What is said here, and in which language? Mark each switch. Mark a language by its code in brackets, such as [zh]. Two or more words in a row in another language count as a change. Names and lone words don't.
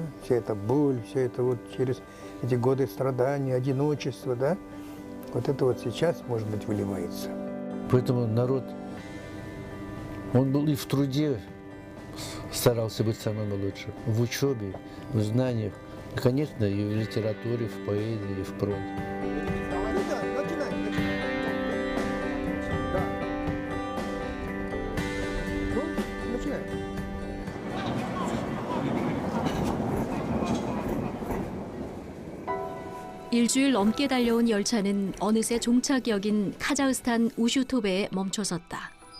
[ru] Вся эта боль, все это вот через эти годы страданий, одиночества, да? Вот это вот сейчас, может быть, выливается. Поэтому народ, он был и в труде, старался быть самым лучшим, в учебе, в знаниях, и, конечно, и в литературе, в поэзии, и в прозе. [ko] 일주일 넘게 달려온 열차는 어느새 종착역인 카자흐스탄 우슈토베에 멈춰섰다.